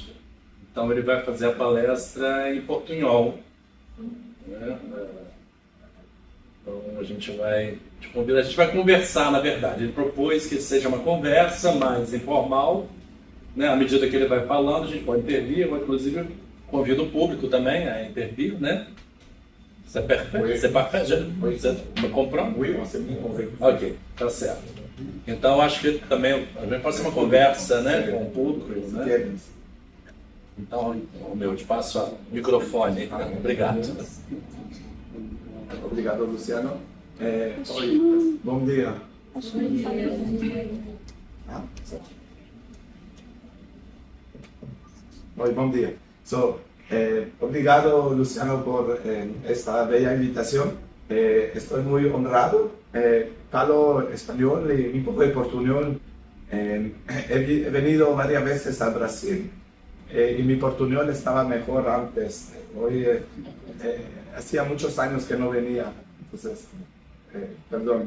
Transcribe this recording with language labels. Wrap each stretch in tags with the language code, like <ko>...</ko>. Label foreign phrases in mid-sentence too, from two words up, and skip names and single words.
<pt>Então ele vai fazer a palestra em portunhol, né? Então a gente vai te convidar, a gente vai conversar, na verdade. Ele propôs que seja uma conversa mais informal, né? À medida que ele vai falando, a gente pode intervir, eu inclusive convido o público também a intervir, né?</pt> <fr>C'est parfait? C'est parfait?</fr> <pt>Você me comprou? Oui, você me convém. Ok, tá certo. Então acho que também pode ser uma conversa, né, com o público, né? Então, eu te passo o microfone. Obrigado. Obrigado, Luciano. Oi, bom dia. Oi, bom dia. Obrigado, Luciano,</pt> <es>por esta bella invitación. Estoy muy honrado. Falo español y un poco de portuñol. He venido varias veces a Brasil. Y mi portuñol estaba mejor antes. Hoy hacía muchos años que no venía, entonces, perdón.</es>